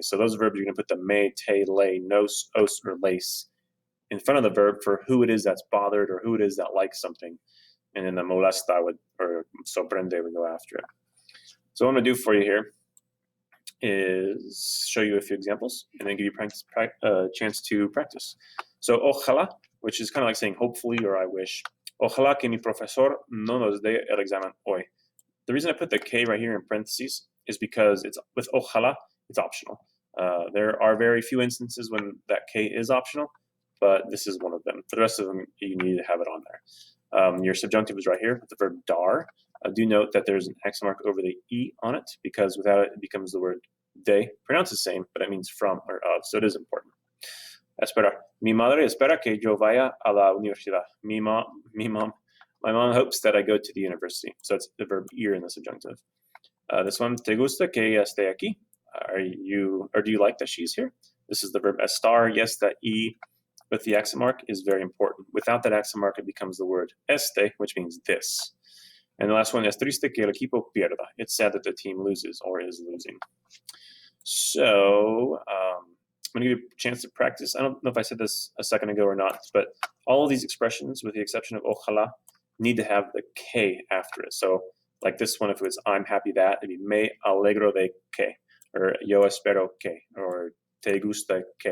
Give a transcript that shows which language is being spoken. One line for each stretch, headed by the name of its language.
English: So those verbs, you're going to put the me, te, le, nos, os, or lace in front of the verb for who it is that's bothered or who it is that likes something, and then the molesta would, or sorprende would go after it. So what I'm going to do for you here is show you a few examples and then give you a chance to practice. So ojalá, which is kind of like saying hopefully or I wish.
Spanish: Ojalá que mi profesor no nos dé el examen hoy.
English: The reason I put the K right here in parentheses is because it's with ojalá, it's optional. There are very few instances when that K is optional, but this is one of them. For the rest of them, you need to have it on there. Your subjunctive is right here with the verb dar. Do note that there's an accent mark over the E on it, because without it, it becomes the word de. Pronounced the same, but it means from or of, so it is important.
Spanish: Esperar. Mi madre espera que yo vaya a la universidad.
English: My mom hopes that I go to the university. So it's the verb ir in the subjunctive. This one,
Spanish: te gusta que ella esté aquí?
English: Do you like that she's here? This is the verb estar. Yes, that E with the accent mark is very important. Without that accent mark, it becomes the word este, which means this. And the last one,
Spanish: es triste que el equipo pierda.
English: It's sad that the team loses or is losing. So, I'm going to give you a chance to practice. I don't know if I said this a second ago or not, but all of these expressions, with the exception of ojalá, need to have the K after it. So like this one, if it was I'm happy that, it'd be
Spanish: me alegro de que,
English: or
Spanish: yo espero que,
English: or
Spanish: te gusta que.